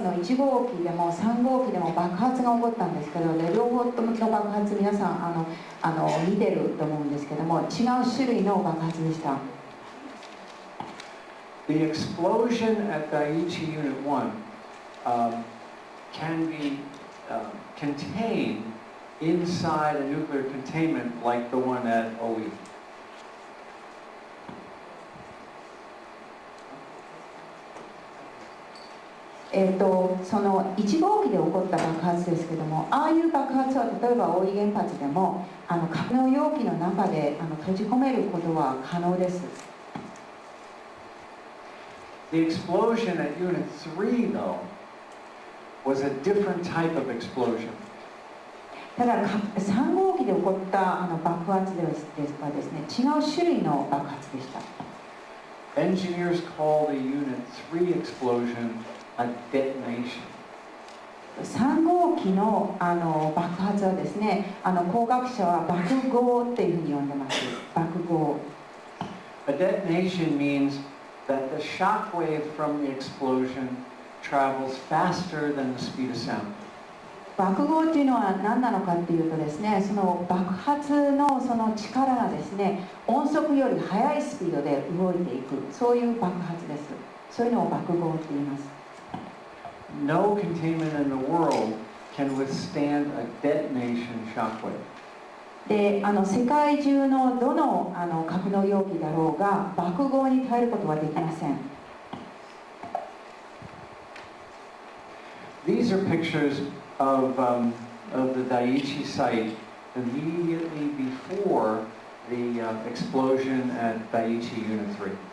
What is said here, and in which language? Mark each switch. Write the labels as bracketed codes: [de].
[ja] スの1号機でも3号機でも爆発が起こったんですけど、で両方ともの爆発皆さん見てると思うんですけども、違う種類の爆発でした。 [en] The explosion at Dai2 Unit 1 can be contained inside a nuclear containment like the one at OE. [ja] その1号機で起こった爆発ですけども、ああいう爆発は例えば大井原発でも格納容器の中で閉じ込めることは可能です。 [en] The explosion at Unit 3, though, was a different type of explosion. [ja] ただ3号機で起こった爆発はですね、違う種類の爆発でした。 [en] Engineers call the Unit 3 explosion a detonation. [ja] 3号機の爆発はですね、工学者は爆豪っていうふうに呼んでます。爆豪。 [en] A detonation means that the shock wave from the explosion travels faster than the speed of sound. [ja] 爆豪っていうのは何なのかっていうとですね、その爆発のその力がですね、音速より速いスピードで動いていく、そういう爆発です。そういうのを爆豪って言います。 [en] No containment in the world can withstand a detonation shockwave. [ja] で世界中のどの格納容器だろうが爆豪に耐えることはできません。 [en] These are pictures of the Daiichi site immediately before the explosion at Daiichi Unit 3.